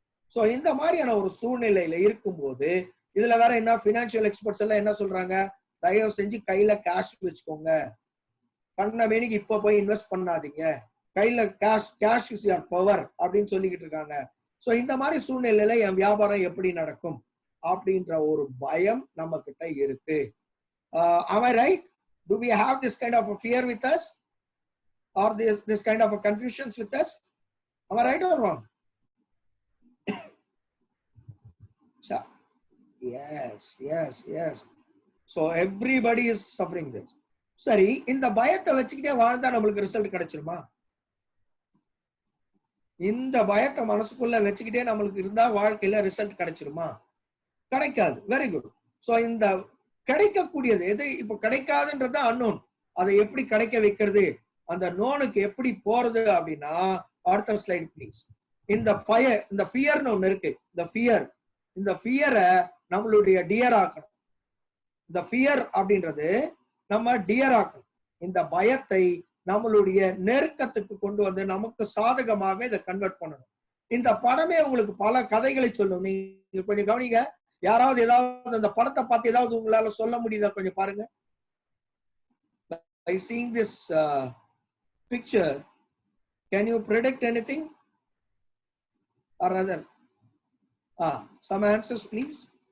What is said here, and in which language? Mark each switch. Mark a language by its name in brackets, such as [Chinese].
[Tamil] So இந்த மாதிரியான ஒரு சூழ்நிலையில இருக்கும்போது இதுல வேற என்ன, பினான்சியல் எக்ஸ்பர்ட்ஸ் எல்லாம் என்ன சொல்றாங்க, தயவு செஞ்சு கையில கேஷ் வச்சுக்கோங்க, பண்ண வேணிக்கு இப்ப போய் இன்வெஸ்ட் பண்ணாதீங்க, கையில [English] cash is your power [Tamil] அப்படின்னு சொல்லிக்கிட்டு இருக்காங்க. சோ இந்த மாதிரி சூழ்நிலையில என் வியாபாரம் எப்படி நடக்கும் அப்படின்ற ஒரு பயம் நம்ம கிட்ட இருக்கு. [English] Am I right? Do we have this kind of a fear with us, or this kind of a confusions with us? Am I right or wrong? Yes. So everybody is suffering this. [Tamil] சரி, இந்த பயத்தை வச்சுக்கிட்டே வாழ்ந்தா நம்மளுக்கு result கிடைச்சிருமா? இந்த பயத்தை மனசுக்குள்ள வச்சுக்கிட்டே நம்மளுக்கு இருந்தா வாழ்க்கையில ரிசல்ட் கிடைச்சிருமா? கிடைக்காது. Very good. சோ இந்த கிடைக்கக்கூடியது எது இப்ப கிடைக்காதுன்றது அன்னோன். அதை எப்படி கிடைக்க வைக்கிறது, அந்த நோனுக்கு எப்படி போறது அப்படின்னா, அடுத்த ஸ்லைட் ப்ளீஸ். இந்த ஃபியர்னு ஒண்ணு இருக்கு. இந்த ஃபியரை நம்மளுடைய டியர் ஆக்கணும். இந்த ஃபியர் அப்படின்றது நம்ம டியர் ஆக்கணும். இந்த பயத்தை நம்மளுடைய நெருக்கத்துக்கு கொண்டு வந்து நமக்கு சாதகமாக இதை கன்வெர்ட் பண்ணணும். இந்த படமே உங்களுக்கு பல கதைகளை சொல்லும். நீங்க கொஞ்சம் கவனிங்க. யாராவது ஏதாவது அந்த படத்தை பார்த்து ஏதாவது உங்களால சொல்ல முடியுதா? கொஞ்சம் பாருங்க. [English] By seeing this picture, can you predict anything or rather some answers please?